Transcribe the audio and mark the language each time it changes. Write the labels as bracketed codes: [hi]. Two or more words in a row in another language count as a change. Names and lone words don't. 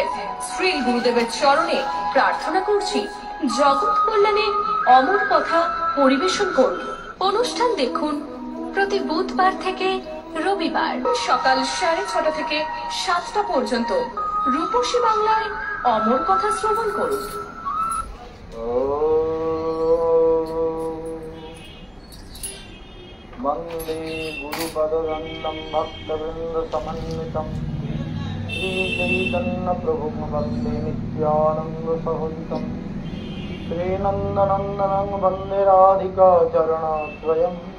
[bn] শ্রী গুরুদেবের চরণে প্রার্থনা করছি, জগৎ কল্যাণের অমর কথা পরিবেশন করুন। অনুষ্ঠান দেখুন প্রতি বুধবার থেকে রবিবার সকাল 6:30 থেকে 7টা পর্যন্ত রূপসী বাংলায় অমর কথা শ্রবণ করুন। [sa] वंदे गुरुपदगन्धं भक्तवृन्दसमन्वितं श्रीचैतन्यप्रभुं वन्दे नित्यानन्दसहोदितं श्रीनन्दनन्दनं वन्दे राधिका चरणद्वयं